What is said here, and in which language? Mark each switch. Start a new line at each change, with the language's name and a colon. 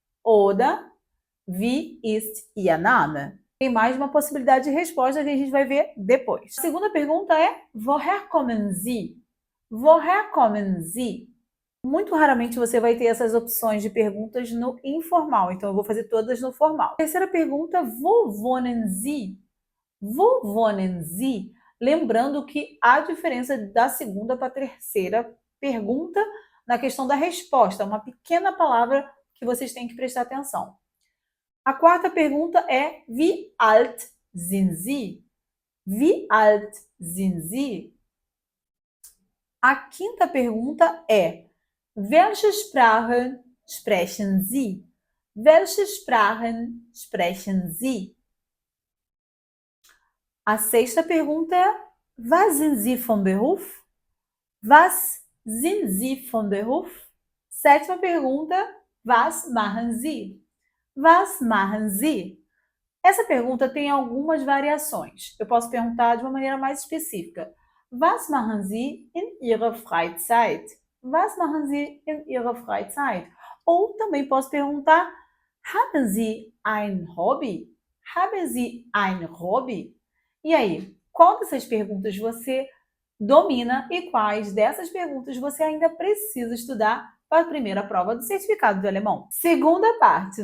German: Oder Wie ist Ihr Name?
Portuguese: Tem mais uma possibilidade de resposta que a gente vai ver depois. A segunda pergunta é:
German: Woher kommen Sie? Woher kommen Sie?
Portuguese: Muito raramente você vai ter essas opções de perguntas no informal, então eu vou fazer todas no formal. Terceira pergunta:
German: Wo wohnen Sie? Wo wohnen Sie?
Portuguese: Lembrando que há diferença da segunda para a terceira pergunta na questão da resposta, uma pequena palavra que vocês têm que prestar atenção. A quarta pergunta é:
German: Wie alt sind Sie? Wie alt sind Sie?
Portuguese: A quinta pergunta é:
German: Welche Sprachen sprechen Sie? Welche Sprachen sprechen Sie?
Portuguese: A sexta pergunta é:
German: Was sind Sie von Beruf? Was sind Sie von Beruf?
Portuguese: Sétima pergunta:
German: Was machen Sie? Was machen Sie?
Portuguese: Essa pergunta tem algumas variações. Eu posso perguntar de uma maneira mais específica.
German: Was machen Sie in Ihrer Freizeit? Was machen Sie in Ihrer Freizeit?
Portuguese: Ou também posso perguntar:
German: Haben Sie ein Hobby? Haben Sie ein Hobby?
Portuguese: E aí, qual dessas perguntas você domina e quais dessas perguntas você ainda precisa estudar para a primeira prova do certificado de alemão? Segunda parte.